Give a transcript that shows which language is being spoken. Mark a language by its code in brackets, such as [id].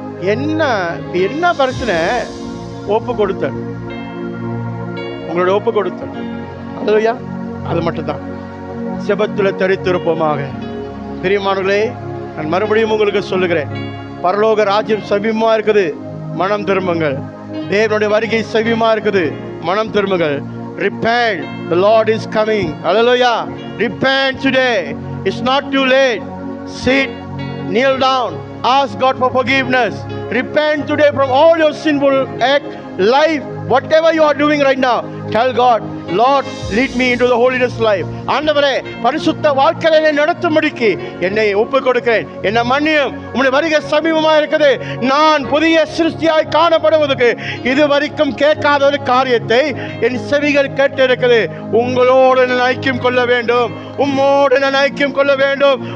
[ta] என்ன பிரச்சனை? ஒப்பு கொடுத்தல், உங்களோட ஒப்பு கொடுத்தல். அல்லேலூயா. அது மட்டும்தான். ஜெபத்துல தரித்திருப்போமாக. பிரியமானவர்களே, நான் மறுபடியும் உங்களுக்கு சொல்லுகிறேன், பரலோக ராஜ்யம் சமீபமா இருக்குது, மனம் திரும்புங்கள். தேவனுடைய வருகை சமீபமா இருக்குது, மனம் திரும்புங்கள். [en] Repent, the Lord is coming. Hallelujah. Repent today. It's not too late. Sit, kneel down, ask God for forgiveness. Repent today from all your sinful act, life, whatever you are doing right now. Tell God, Lord, lead me into the holiness life. [ta] ஆண்டவரே, பரிசுத்த வாழ்க்கையை நடத்தும்படிக்கு என்னை ஒப்புக் கொடுக்கிறேன். என்னை மன்னியும். உம்முடைய வருகை சமீபமா இருக்குது. நான் புதிய சிருஷ்டியாய் காணப்படுவதற்கு இதுவரைக்கும் கேட்காத ஒரு காரியத்தை என் செவிகள் கேட்டு இருக்குது. உங்களோடு நான் ஐக்கியம் கொள்ள வேண்டும், உம்மோடு நான் ஐக்கியம் கொள்ள வேண்டும்.